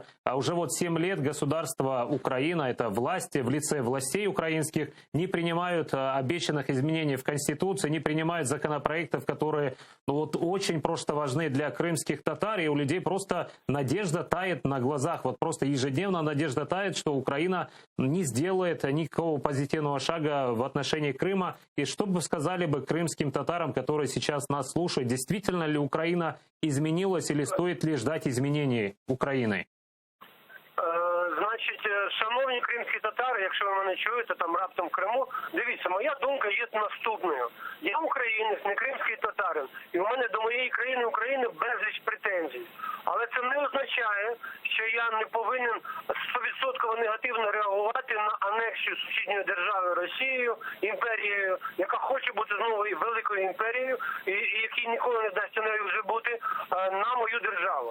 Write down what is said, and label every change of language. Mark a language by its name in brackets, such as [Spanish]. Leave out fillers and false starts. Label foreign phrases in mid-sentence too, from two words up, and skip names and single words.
[Russian] А уже 7 лет государство Украина, это власти, в лице властей украинских, не принимают обещанных изменений в Конституции, не принимают законопроектов, которые очень просто важны для крымских татар, и у людей просто надежда тает на глазах. Просто ежедневно надежда тает, что Украина не сделает никакого позитивного шага в отношении Крыма. И что бы сказали бы крымским татарам, которые сейчас нас слушают, действительно ли Украина изменилась или стоит ли ждать изменений Украины? [Ukrainian] Значить, шановні кримські татари, якщо ви мене чуєте там раптом в Криму, дивіться, моя думка є наступною. Я українець, не кримський татарин, і у мене до моєї країни України безліч претензій. Але це не означає, що я не повинен 100% негативно реагувати на анексію сусідньої держави Росією, імперією, яка хоче бути знову великою імперією, і якій ніколи не дасть нею вже бути, на мою державу.